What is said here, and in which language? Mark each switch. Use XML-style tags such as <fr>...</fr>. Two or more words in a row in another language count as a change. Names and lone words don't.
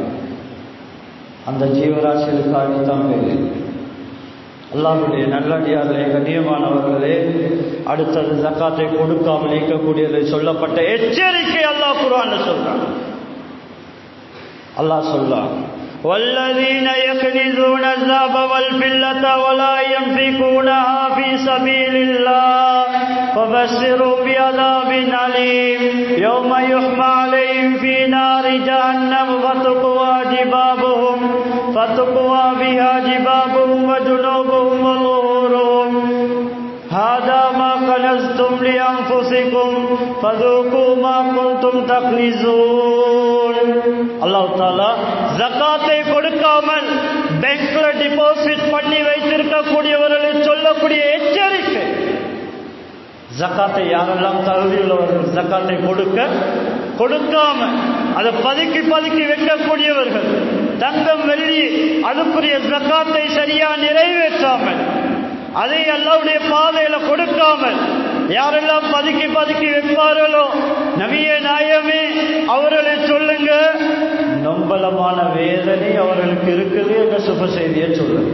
<ta>அந்த ஜீவராசிகளுக்காக தான் பெய்யும். அல்லாஹ்வுடைய நல்லடியார்களே, கண்ணியமானவர்களே, அடுத்தது ஜகாத்தை கொடுக்காமல் நீக்கக்கூடியதை சொல்லப்பட்ட எச்சரிக்கை அல்லாஹ் குர்ஆன்ல சொல்றான். அல்லாஹ் சொல்றான்,</ta> <ar>والذين يكنزون الذهب والفضة ولا ينفقونها في سبيل الله فبشرهم بعذاب أليم يوم يحمى عليهم في نار جهنم فتقوى بها جباههم وجنوبهم وظهورهم هذا ما كنزتم لأنفسكم فذوقوا ما كنتم تكنزون.</ar> <ta>அல்லாஹ் தஆலா ஜகாத்தை கொடுக்காமல் பேங்க்ல டிபாசிட் பண்ணி வைத்திருக்கக்கூடியவர்களை சொல்லக்கூடிய எச்சரிக்கை. ஜகாத்தை யாரெல்லாம் தகுதியுள்ளவர்கள் ஜகாத்தை கொடுக்காம அதை பதுக்கி வைக்கக்கூடியவர்கள், தங்கம் வெள்ளி அதுக்குரிய ஜகாத்தை சரியா நிறைவேற்றாமல், அதை அல்லாஹ்வுடைய பாதையில கொடுக்காமல் யாரெல்லாம் பதுக்கி வைப்பார்களோ, நபியே நாயகமே அவர்களை சொல்லுங்க, நம்பலமான வேதனை அவர்களுக்கு இருக்குது என்ற சுப செய்தியை சொல்லுங்க.</ta>